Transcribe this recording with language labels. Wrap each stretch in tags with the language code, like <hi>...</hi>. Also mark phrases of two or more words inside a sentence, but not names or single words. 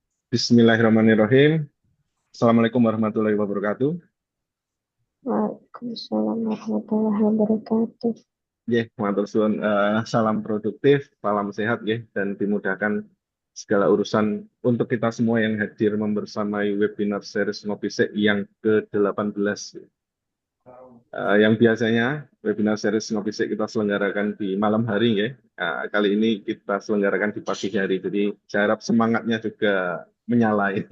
<ar>بسم الله الرحمن الرحيم. السلام عليكم ورحمة الله وبركاته. وعليكم السلام ورحمة الله وبركاته.</ar> <jv>Ya, matur suwun.</jv> <id>Salam produktif, salam sehat ya, dan dimudahkan segala urusan untuk kita semua yang hadir membersamai webinar series Ngopi Sek yang ke-18. Yang biasanya webinar series Ngopi Sek kita selenggarakan di malam hari ya. Kali ini kita selenggarakan di pagi hari. Jadi saya harap semangatnya juga menyala ini.</id>